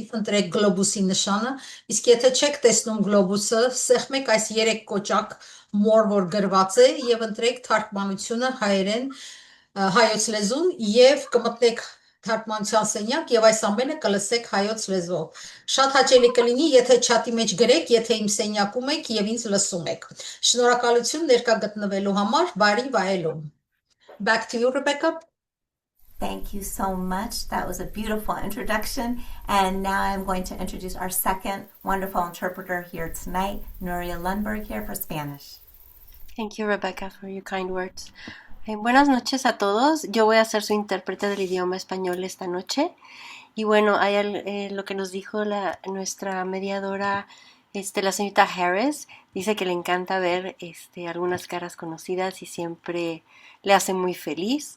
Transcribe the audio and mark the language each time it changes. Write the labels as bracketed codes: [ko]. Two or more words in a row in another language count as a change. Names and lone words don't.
[hy] ընտրեք գլոբուսի նշանը, իսկ եթե չեք տեսնում գլոբուսը, սեղմեք այս 3 կոճակ more որ գրված է եւ ընտրեք թարգմանությունը հայերեն հայոց լեզուն եւ կմտնեք թարգմանության սենյակ եւ այս ամենը կլսեք հայոց լեզվով։ Շատ հաճելի կլինի, եթե չաթի մեջ գրեք, եթե իմ սենյակում եք եւ ինձ լսում եք։ Շնորհակալություն ներկա գտնվելու համար, բարի վայելում։ [en] Back to you, Rebecca. Thank you so much. That was a beautiful introduction. And now I'm going to introduce our second wonderful interpreter here tonight, Nuria Lundberg, here for Spanish. Thank you, Rebecca, for your kind words. [es] Buenas noches a todos. Yo voy a ser su intérprete del idioma español esta noche. Y bueno, hay lo que nos dijo nuestra mediadora, la señorita Harris. Dice que le encanta ver algunas caras conocidas y siempre le hace muy feliz.